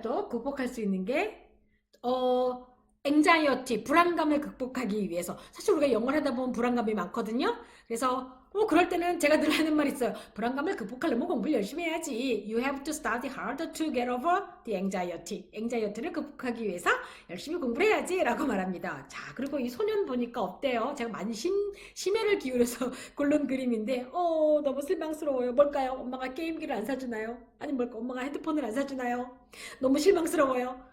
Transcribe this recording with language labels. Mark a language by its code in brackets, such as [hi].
[ko] 또 극복할 수 있는 게 anxiety, 불안감을 극복하기 위해서. 사실 우리가 영어를 하다 보면 불안감이 많거든요. 그래서 그럴 때는 제가 늘 하는 말 있어요. 불안감을 극복하려면 공부를 열심히 해야지. [en] You have to study harder to get over the anxiety. [ko] anxiety를 극복하기 위해서 열심히 공부를 해야지 라고 말합니다. 자, 그리고 이 소년 보니까 어때요? 제가 많이 심혈을 기울여서 고른 그림인데 너무 실망스러워요. 뭘까요? 엄마가 게임기를 안 사주나요? 아니 뭘까? 엄마가 핸드폰을 안 사주나요? 너무 실망스러워요.